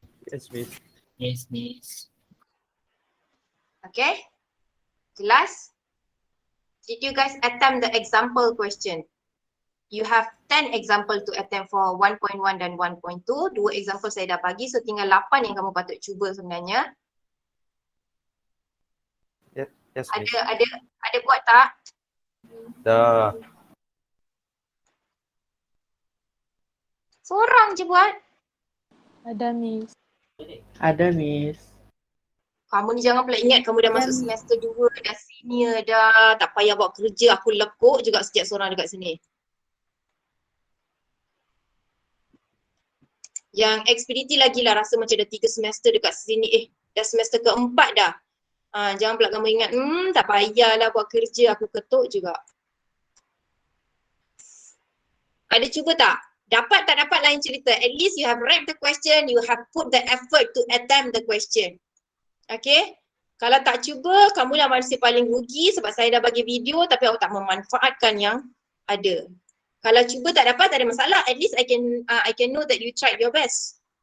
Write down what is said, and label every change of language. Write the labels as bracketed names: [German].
[English] Yes, Miss. Yes, Miss. [Malay] Okay, jelas? [English] Did you guys attempt the example question? You have 10 example to attempt for 1.1 dan 1.2. [Malay] Dua example saya dah bagi, so tinggal 8 yang kamu patut cuba sebenarnya. [English] Yes, Miss. [Malay] Ada buat tak? Dah. Seorang je buat. Ada, Miss. Ada, Miss. Kamu ni jangan pula ingat kamu dah masuk semester 2, dah senior dah. Tak payah buat kerja, aku lekuk juga sejak seorang dekat sini. Yang ekspediti lagi lah rasa macam dah 3 semester dekat sini. Dah semester keempat dah. Jangan pula kamu ingat, tak payahlah buat kerja, aku ketuk juga. Ada cuba tak? Dapat tak dapat lain cerita. [English] At least you have read the question, you have put the effort to attempt the question. Okay? [Malay] Kalau tak cuba, kamulah manusia paling rugi sebab saya dah bagi video tapi awak tak memanfaatkan yang ada. Kalau cuba tak dapat, tak ada masalah. [English] At least I can know that you tried your best.